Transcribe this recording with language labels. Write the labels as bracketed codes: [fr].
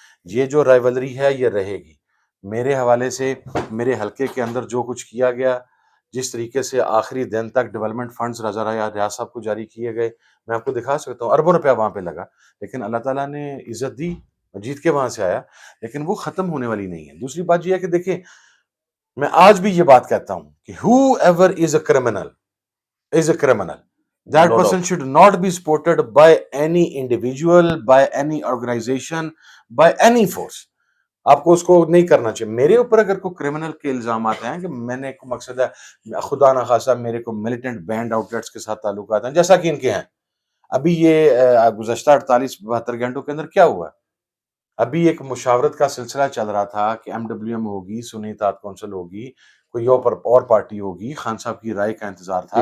[ur] یہ جو رائیولری ہے یہ رہے گی. میرے حوالے سے میرے حلقے کے اندر جو کچھ کیا گیا, جس طریقے سے آخری دن تک ڈیولپمنٹ فنڈز راجہ ریاض صاحب کو جاری کیے گئے, میں آپ کو دکھا سکتا ہوں, اربوں روپیہ وہاں پہ لگا, لیکن اللہ تعالیٰ نے عزت دی, جیت کے وہاں سے آیا, لیکن وہ ختم ہونے والی نہیں ہے. دوسری بات یہ ہے کہ دیکھیں میں آج بھی یہ بات کہتا ہوں کہ [en] whoever is a criminal is a criminal. That No person doubt. should not be supported by any individual, by any organization, by any force. [ur] آپ کو اس کو نہیں کرنا چاہیے. میرے اوپر اگر کوئی کرمنل کے الزامات ہیں کہ میں نے کوئی مقصد ہے, خدا نخواستہ میرے کو ملیٹنٹ بینڈ آؤٹ لیٹس کے ساتھ تعلقات ہیں جیسا کہ ان کے ہیں. ابھی یہ گزشتہ 48-72 گھنٹوں کے اندر کیا ہوا ہے؟ ابھی ایک مشاورت کا سلسلہ چل رہا تھا کہ MWM ہوگی, سنی اتحاد کونسل ہوگی, کوئی اور پارٹی ہوگی, خان صاحب کی رائے کا انتظار تھا,